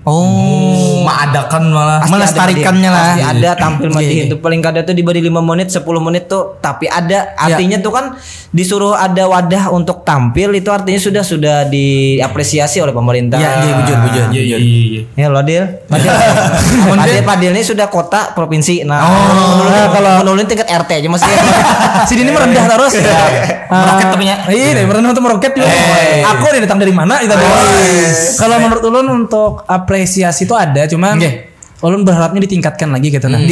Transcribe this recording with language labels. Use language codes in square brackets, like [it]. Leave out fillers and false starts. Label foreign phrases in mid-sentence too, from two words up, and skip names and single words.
[id] Mengadakan malah melestarikannya lah. Pasti ada tampil Madihin itu paling kada tuh diberi 5 menit 10 menit tuh tapi ada artinya tuh kan disuruh ada wadah untuk tampil itu artinya sudah diapresiasi oleh pemerintah. Bujur. Ya loh Dil. Padil ini sudah kota provinsi. Nah, kalau menurun tingkat RT aja masih. Sini ini merendah terus. Meroket tapi nya. Iya, merendah untuk meroket juga. Aku nih datang dari mana kita kalau menurut ulun untuk apresiasi itu ada cuman ulun berharapnya ditingkatkan lagi gitu nah.